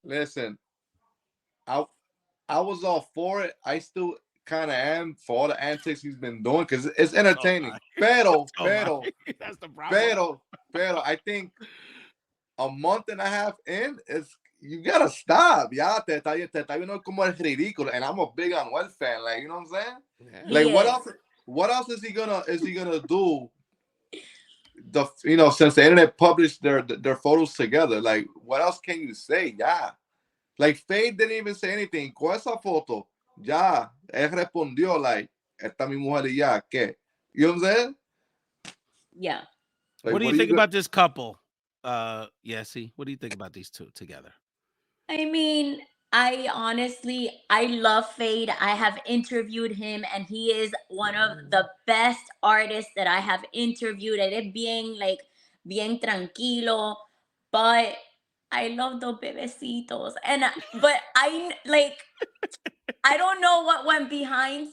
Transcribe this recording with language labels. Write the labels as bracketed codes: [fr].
[en] Listen, I was all for it. I still kind of am for all the antics he's been doing, because it's entertaining. [es] Pero, [en] that's the problem. [es] Pero, [en] I think a month and a half in, you gotta stop. [es] Ya, te está viendo como el ridículo. [en] And I'm a big Anuel fan. Like, you know what I'm saying? Yeah. Like, He is. what else is he gonna do? Since the internet published their photos together, like, what else can you say? Yeah. Like, Feid didn't even say anything. [es] Con esa foto, ya, él respondió, [en] like, [es] esta mi mujer y ya, ¿qué? [en] You know what I'm saying? Yeah. Like, What do you what are you think gonna... about this couple? Yessi, what do you think about these two together? I mean, I love Fade. I have interviewed him, and he is one of the best artists that I have interviewed. And it being like [es] bien tranquilo, [en] but I love the bebecitos, and but I like I don't know what went behind.